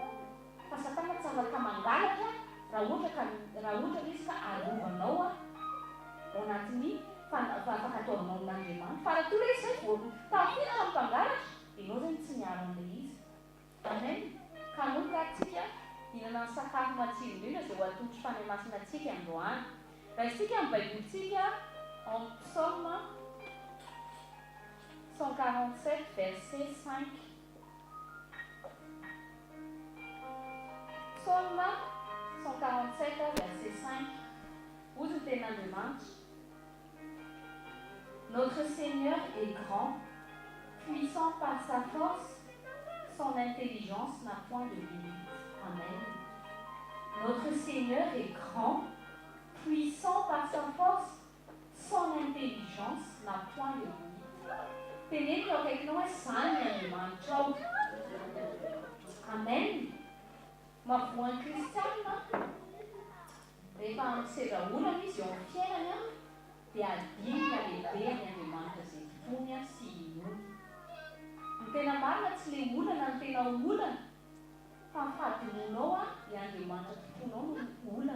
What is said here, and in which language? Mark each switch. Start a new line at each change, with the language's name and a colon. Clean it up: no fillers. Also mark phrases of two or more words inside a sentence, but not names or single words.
Malagasy: Fa satana tsy afaka mangalatra raha ohatra izy ka arovanao ao anatin'ny fankatoavanao amin'Andriamanitra. Fa raha toy izy zay tafiditra amin'ny mpangalatra ianao zany tsy miaro an'ilay izy. Amen. Ka moka tsika hinana ny sakafo matsiro indrindra izay ho atolotry fanahy masina antsika androany. Raha isika amin'ny baibolitsika
French: en psaume 147 verset 5. Psaume 147 verset 5.
Malagasy: Hozy ny tenin'Andriamanitra.
French: Notre Seigneur est grand, puissant par sa force, son intelligence n'a point de limite. Amen. Notre Seigneur est grand, puissant par sa force, son intelligence n'a point de limite. Tenez-vous avec nous un Andriamanitra. Amen.
Malagasy: Ma voix kristiana rehefa amin'ny seza olana izy eo amin'ny fiainany dia adinina lehibe ny Andriamanitra izay tony sy inony. Ny tena marina tsy le olana ny tena olana fa ny fahadinonao ny Andriamanitra tomponao no olana.